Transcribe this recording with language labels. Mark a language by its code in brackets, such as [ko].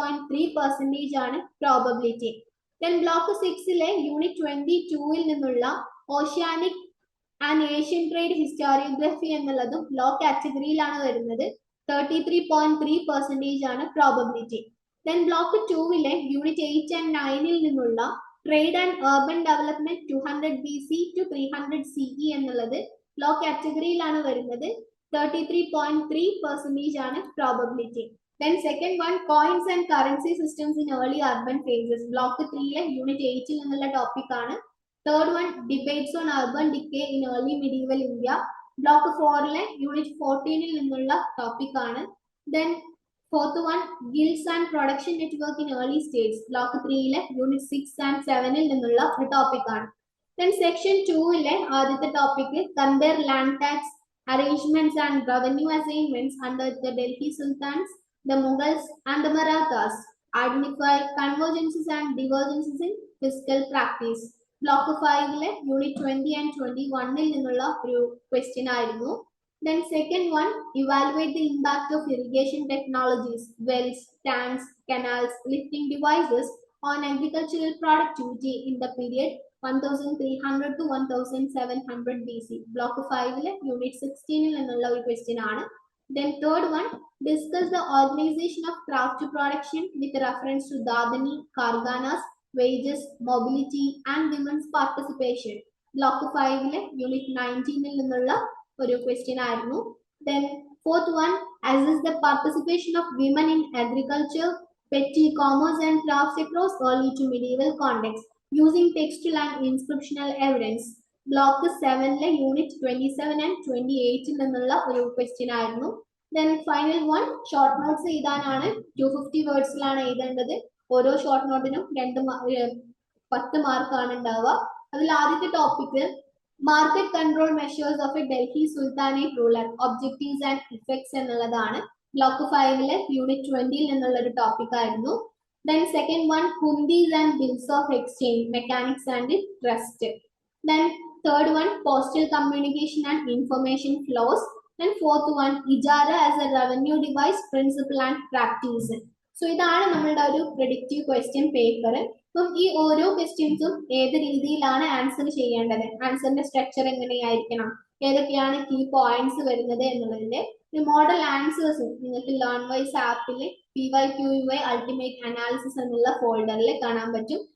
[ml] 33.3% ആണ് probability. Then block 6-ലെ unit 22-ൽ നിന്നുള്ള [en] oceanic and Asian trade historiography [ml] എന്നുള്ളതും ലോ കാറ്റഗറിയിലാണ് വരുന്നത്. 33.3% ആണ് probability. Then block 2-ലെ unit 8 and 9-ൽ നിന്നുള്ള [en] trade and urban development 200 BC to 300 CE [ml] എന്നുള്ളത് law കാറ്റഗറിയിലാണ് വരുന്നത്. 33.3% ആണ് probability. [en] Then second one, coins and currency systems in early urban phases. [ml] Block 3-ലെ unit 8-ൽ നിന്നുള്ള topic ആണ്. [en] Third one, debates on urban decay in early medieval India. [ml] Block 4-ലെ unit 14-ൽ നിന്നുള്ള topic ആണ്. [en] Then fourth one, guilds and production network in early states. [ml] Block 3-ലെ unit 6 and 7-ൽ നിന്നുള്ള ഒരു topic ആണ്. [en] Then section [ml] 2-ലെ ആദ്യത്തെ topic, [en] compare land tax arrangements and revenue assignments under the Delhi Sultans, the Mughals and the Marathas. Identify convergences and divergences in fiscal practice. [ml] Block 5-ലെ unit 20 and 21-ൽ നിന്നുള്ള ഒരു question ആയിരുന്നു. [en] Then second one, evaluate the impact of irrigation technologies, wells, tanks, canals, lifting devices on agricultural productivity in the period 1300 to 1700 BC. [ml] Block 5-ലെ unit 16-ൽ നിന്നുള്ള ഒരു question ആണ്. [en] Then third one, discuss the organization of craft production with reference to Dadani, Karganas, wages, mobility and women's participation. [ml] Block 5-ലെ unit 19-ൽ നിന്നുള്ള ഒരു question ആയിരുന്നു. [en] Then fourth one, assess the participation of women in agriculture, petty commerce and crafts across early to medieval context using textual and inscriptional evidence. [ml] Block 7-ലെ unit 27 and 28-ൽ നിന്നുള്ള ഒരു question ആയിരുന്നു. [en] Then final one, [ml] short notes എഴുതാനാണ്. 250 വേർഡ്സിലാണ് എഴുതേണ്ടത്. ഓരോ short നോട്ടിനും 10 മാർക്കാണ് ഉണ്ടാവുക. അതിൽ ആദ്യത്തെ topic, [en] market control measures of a Delhi sultanate ruler, objectives and effects [ml] എന്നുള്ളതാണ്. ബ്ലോക്ക് 5-ലെ യൂണിറ്റ് 20-ൽ നിന്നുള്ള ഒരു ടോപ്പിക് ആയിരുന്നു. [en] Then second one, Hundis and bills of exchange, mechanics and trust. Then third one, postal communication and information flows. And fourth one, Ijara as a revenue device, principle and practice. [ml] So ഇതാണ് നമ്മളുടെ ഒരു predictive question paper. അപ്പം ഈ ഓരോ ക്വസ്റ്റ്യൻസും ഏത് രീതിയിലാണ് answer ചെയ്യേണ്ടത്, ആൻസറിന്റെ സ്ട്രക്ചർ എങ്ങനെയായിരിക്കണം, ഏതൊക്കെയാണ് കീ പോയിന്റ്സ് വരുന്നത് എന്നുള്ളതിന്റെ ഒരു മോഡൽ ആൻസേഴ്സും നിങ്ങൾക്ക് ലേൺ വൈസ് ആപ്പിൽ PYQUY അൾട്ടിമേറ്റ് അനാലിസിസ് എന്നുള്ള ഫോൾഡറിൽ കാണാൻ പറ്റും.